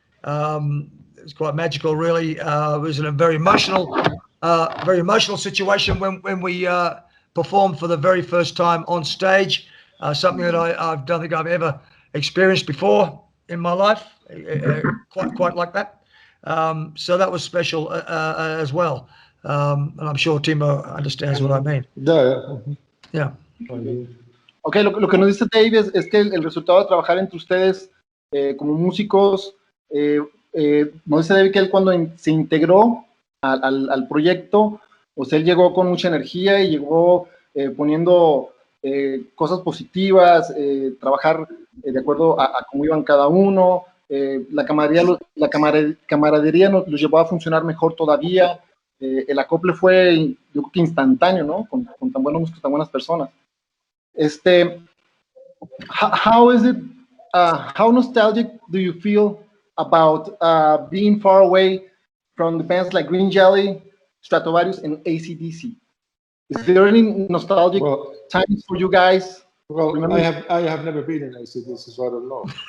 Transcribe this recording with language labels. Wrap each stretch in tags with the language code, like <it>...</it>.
<en>It was quite magical, really. It was in a very emotional situation when we performed for the very first time on stage. Something that I don't think I've ever experienced before in my life, quite like that. So that was special as well. And I'm sure Timo understands what I mean. Yeah. Yeah.</en> <es>Ok, lo que nos dice Dave es que el resultado de trabajar entre ustedes como músicos, nos dice Dave que él cuando se integró al proyecto, pues él llegó con mucha energía y llegó poniendo cosas positivas, trabajar de acuerdo a cómo iban cada uno, la camaradería los llevó a funcionar mejor todavía, el acople fue, yo creo que instantáneo, ¿no? Con tan buenos músicos, tan buenas personas.</es> <en>How is it, how nostalgic do you feel about being far away from the bands like Green Jelly, Stratovarius, and AC/DC? Is there any nostalgic times for you guys? Well, I have never been in AC/DC, so I don't know.</en>